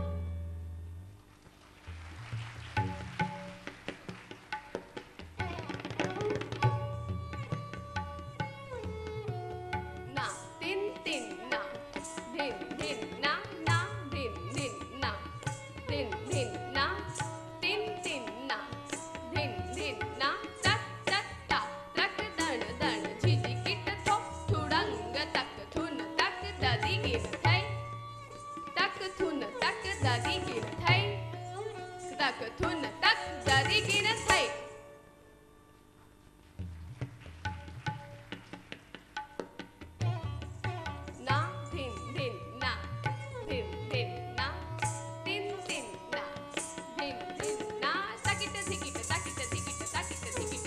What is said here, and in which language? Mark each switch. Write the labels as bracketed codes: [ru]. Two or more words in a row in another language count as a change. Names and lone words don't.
[hi] ना तिन तिन ना धिन धिन ना ना धिन धिन ना धिन धिन ना तिन तिन ना धिन धिन ना तक तक ता तक दण दण झिझकिट थो थुडंग तक थुन तक ददी गिन थई, तक थुन तक ददी गिन थई, तक थुन तक ददी गिन थई। ना धिन धिन ना धिन धिन ना तिन तिन ना धिन धिन ना तकिट धिकिट तकिट धिकिट तकिट